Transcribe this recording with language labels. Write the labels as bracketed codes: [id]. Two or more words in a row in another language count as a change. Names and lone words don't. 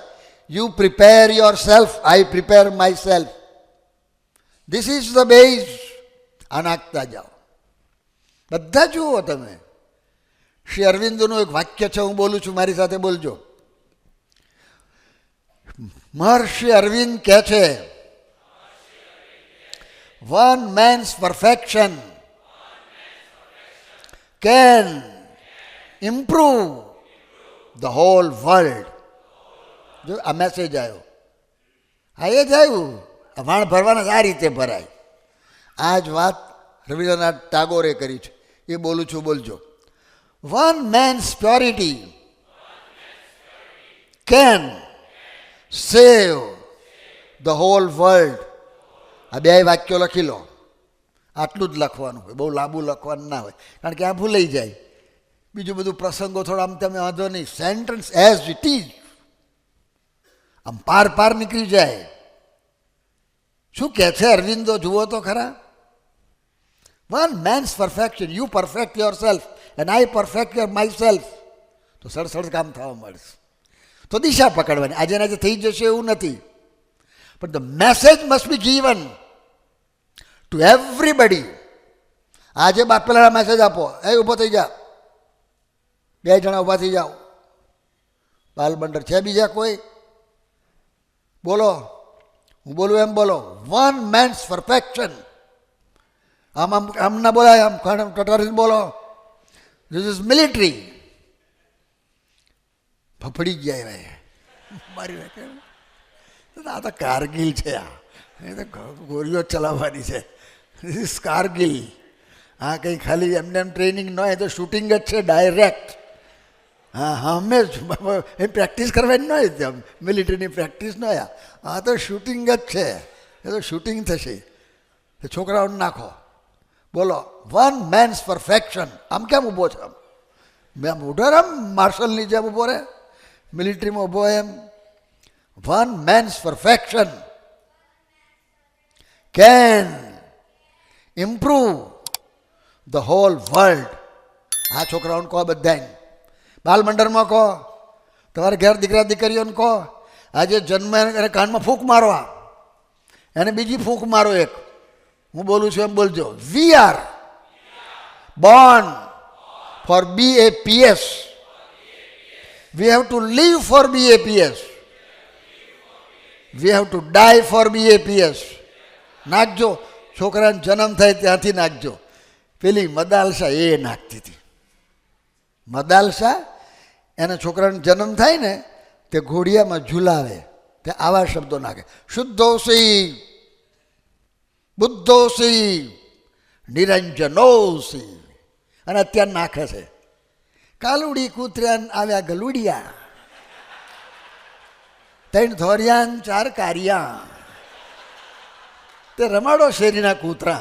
[en] You prepare yourself, I prepare myself. This is the base. [gu] આ નાખતા જાઓ. બધા જુઓ તમે. શ્રી અરવિંદનું એક વાક્ય છે, હું બોલું છું, મારી સાથે બોલજો. મહર્ષિ અરવિંદ કહે છે, [en] one man's perfection can improve the whole world. [gu] જો આ મેસેજ આવ્યો, આ એ જ આવ્યું. વાણ ભરવાના આ રીતે ભરાય. આ જ વાત રવિન્દ્રનાથ ટાગોરે કરી છે, એ બોલું છું, બોલજો. [en] one man's purity can save the whole world. [gu] આ બે વાક્યો લખી લો. આટલું જ લખવાનું હોય, બહુ લાંબુ લખવાનું ના હોય, કારણ કે આ ભૂલાઈ જાય. બીજું બધું પ્રસંગો થોડા આમ તમે વાંધો નહીં. [en] sentence as it is, [gu] આમ પાર નીકળી જાય. શું કહે છે અરવિંદો? જુઓ તો ખરા. [en] one man's perfection, you perfect yourself and I perfect myself. [gu] તો સડસડ કામ થવા મળશે. તો દિશા પકડવાની. આજે થઈ જશે એવું નથી, [en] but the message must be given to everybody. [gu] આજે બાપેલા મેસેજ આપો. એ ઊભો થઈ જા, બે જણા ઊભા થઈ જાઓ. બાલબંડર છે બીજા કોઈ? બોલો, હું બોલું એમ બોલો. [en] one man's perfection. [gu] આમ ના બોલાય, આમ ટટરીને બોલો. [en] This is military. [gu] ફફડી ગયા ભાઈ, મારી વાત. આ તો કારગિલ છે. એ તો ગોળીઓ ચલાવવાની છે. [en] This is Kargil. [gu] હા, કંઈ ખાલી એમને એમ ટ્રેનિંગ ન હોય, તો શૂટિંગ જ છે ડાયરેક્ટ. હા, અમે એ પ્રેક્ટિસ કરવાની ન હોય, મિલિટરીની પ્રેક્ટિસ ન હોય. આ તો શૂટિંગ જ છે. એ તો શૂટિંગ થશે. છોકરાઓને નાખો. બોલો, [en] one man's perfection. [gu] આમ કેમ ઊભો છે? મેં મોઢા આમ માર્શલની જેમ ઊભો રહે, મિલિટરીમાં ઊભો એમ. [en] One man's perfection can improve the whole world. [gu] આ છોકરાઓને કહો, બધાને બાલ મંડળમાં કહો, તમારે ઘેર દીકરા દીકરીઓને કહો, આજે જન્મ એને કાનમાં ફૂંક મારવા, એને બીજી ફૂંક મારો એક. હું બોલું છું એમ બોલજો. [en] We are born for BAPS. We have to live for BAPS. We have to die for BAPS. [gu] નાખજો, છોકરાને જન્મ થાય ત્યાંથી નાખજો. પેલી મદાલસા એ નાખતી હતી. મદાલસા એને છોકરાને જન્મ થાય ને તે ઘોડિયામાં ઝુલાવે, તે આવા શબ્દો નાખે. [sa] શુદ્ધોસી, બુદ્ધોસી, નિરંજનોસી, [gu] અને અત્યારે નાખે છે કાલુડી કૂતરાન આવ્યા ગલુડિયા, ત્રણ ધોરિયાન ચાર કારિયા, તે રમાડો શેરીના કૂતરા.